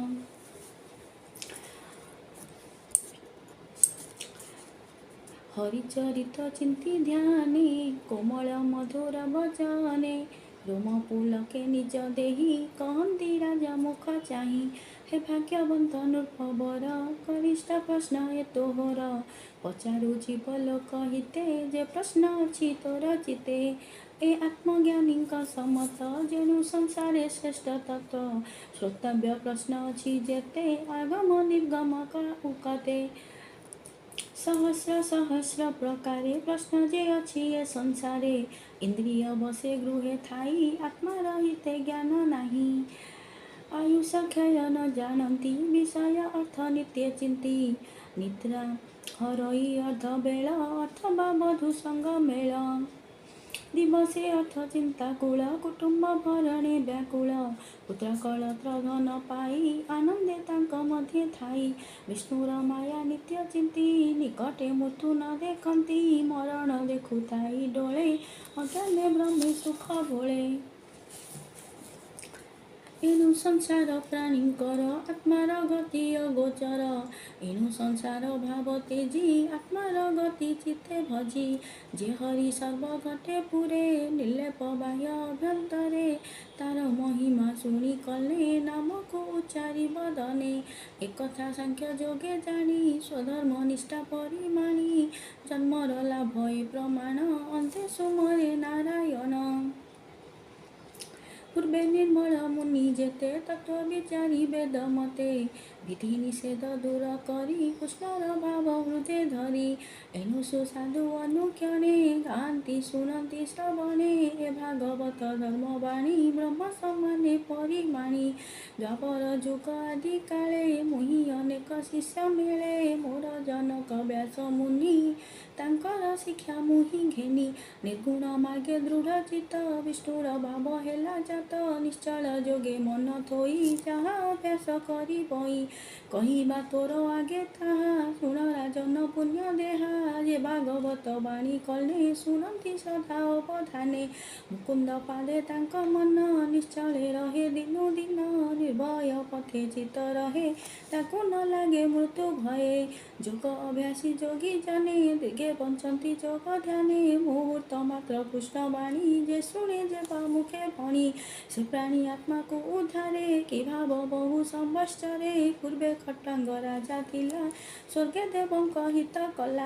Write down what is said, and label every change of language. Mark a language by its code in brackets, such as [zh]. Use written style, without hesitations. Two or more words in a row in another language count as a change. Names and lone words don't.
[or] ହରିଚରିତ ଚିନ୍ତି ଧ୍ୟାନେ କୋମଳ ମଧୁର ବଚନେ ରୋମପୁଲକେ ନିଜ ଦେହି କହନ୍ତି ରାଜା ମୁଖ ଚାହିଁ। ହେ ଭାଗ୍ୟବନ୍ତ ନୃପବର କରିଷ୍ଠ ପ୍ରଶ୍ନ ଏ ତୋହର ପଚାରୁ ଜୀବଲୋକ ହିତେ ଯେ ପ୍ରଶ୍ନ ଅଛି ତୋର ଚିତେ। ଏ ଆତ୍ମଜ୍ଞାନୀ ସମ୍ମତ ଯେଣୁ ସଂସାରେ ଶ୍ରେଷ୍ଠ ତତ୍ତ୍ୱ ଶ୍ରୋତବ୍ୟ ପ୍ରଶ୍ନ ଅଛି ଯେତେ ଆଗମ ନିର୍ଗମ ଉକତେ। ସହସ୍ର ସହସ୍ର ପ୍ରକାରେ ପ୍ରଶ୍ନ ଯେ ଅଛି ଏ ସଂସାରେ ଇନ୍ଦ୍ରିୟ ବଶେ ଗୃହେ ଥାଇ ଆତ୍ମା ରହିତେ ଜ୍ଞାନ ନାହିଁ। ଆୟୁଷ କ୍ଷୟ ନ ଜାଣନ୍ତି ବିଷୟ ଅର୍ଥ ନିତ୍ୟ ଚିନ୍ତି ନିଦ୍ରା ହରଇ ଅର୍ଦ୍ଧ ବେଳ ଅଥବା ବଧୂ ସଙ୍ଗ ମେଳ। ଦିବସେ ଅର୍ଥ ଚିନ୍ତା କୂଳ କୁଟୁମ୍ବ ଭରଣେ ବ୍ୟାକୁଳ ପୁତ୍ର କଳତ୍ର ଧନ ପାଇ ଆନନ୍ଦେ ତାଙ୍କ ମଧ୍ୟେ ଥାଇ। ବିଷ୍ଣୁର ମାୟା ନିତ୍ୟ ଚିନ୍ତି ନିକଟେ ମୃତ୍ୟୁ ନ ଦେଖନ୍ତି ମରଣ ଦେଖୁତାଇ ଡୋଳେ ଅଜ୍ଞାନେ ବ୍ରହ୍ମେ ସୁଖ ଭୋଳେ। ଏଣୁ ସଂସାର ପ୍ରାଣୀଙ୍କର ଆତ୍ମାର ଗତି ଅଗୋଚର ଏଣୁ ସଂସାର ଭାବ ତେଜି ଆତ୍ମାର ଗତି ଚିତ୍ତେ ଭଜି। ଯେ ହରି ସର୍ବ ଘଟେ ପୁରେ ନିର୍ଲେପ ବାହ୍ୟ ଅଭ୍ୟନ୍ତରେ ତାର ମହିମା ଶୁଣି କଲେ ନାମ କୋ ଉଚ୍ଚାରି ବଦନେ। ଏକ କଥା ସାଙ୍ଖ୍ୟ ଯୋଗେ ଜାଣି ସ୍ୱଧର୍ମ ନିଷ୍ଠା ପରିମାଣି ଜନ୍ମର ଲାଭ ଏ ପ୍ରମାଣ ଅନ୍ତେ ସୁମରେ ନାରାୟଣ। ପୂର୍ବେ ନିର୍ମଳ ମୁନି ଯେତେ ତତ୍ତ୍ୱ ବିଚାରି ବେଦ ମତେ ବିଧି ନିଷେଧ ଦୂର କରି କୃଷ୍ଣର ଭାବ ହୃଦୟ ଧରି। ଏଣୁ ସୁସାଧୁ ଅନୁକ୍ଷଣେ ଗାଆନ୍ତି ଶୁଣନ୍ତି ଶ୍ରବଣେ ଏ ଭାଗବତ ଧର୍ମବାଣୀ ବ୍ରହ୍ମ ସମାନେ ପରିମାଣି। ଦ୍ୱାପର ଯୁଗ ଆଦି କାଳେ ମୁହିଁ ଅନେକ ଶିଷ୍ୟ ମିଳେ ମୋର ଜନକ ବ୍ୟାସ ମୁନି ତାଙ୍କର ଶିକ୍ଷା ମୁହିଁ ଘେନି। ନିର୍ଗୁଣ ମାର୍ଗେ ଦୃଢ଼ ଚିତ୍ତ ବିଷ୍ଣୁର ଭାବ ହେଲା ଜାତ ନିଶ୍ଚଳ ଯୋଗେ ମନ ଥୋଇ ଯହିଁ ଅଭ୍ୟାସ କରି ବଇ। କହିବା ତୋର ଆଗେ ତାହା ଶୁଣ ରାଜନ ପୁଣ୍ୟ ଦେହା ଯେ ଭାଗବତ ବାଣୀ କଲେ ଶୁଣନ୍ତି ସଦା ଅବଧାନେ। ମୁକୁନ୍ଦ ପାଳେ ତାଙ୍କ ମନ ନିଶ୍ଚଳେ ରହେ ଦିନୁ ଦିନ ନିର୍ଭୟ ପଥେ ଚିତ୍ତ ରହେ ତାକୁ ନ ଲାଗେ ମୃତ୍ୟୁ ଭୟେ। ଯୋଗ ଅଭ୍ୟାସୀ ଯୋଗୀ ଜନେ ଦୀର୍ଘେ ବଞ୍ଚନ୍ତି ଯୋଗ ଧ୍ୟାନେ ମୁହୂର୍ତ୍ତ ମାତ୍ର କୃଷ୍ଣ ବାଣୀ ଯେ ଶୁଣେ ଯେ ମୁଖେ ଭଣି। ସେ ପ୍ରାଣୀ ଆତ୍ମା କୋ ଉଦ୍ଧାରେ କି ଭାବ ବହୁ ସମ୍ବତ୍ସରେ ପୂର୍ବେ ଖଟ୍ଟାଙ୍ଗ ରାଜା ଥିଲା ସ୍ୱର୍ଗେ ଦେବଙ୍କ ହିତ କଲା।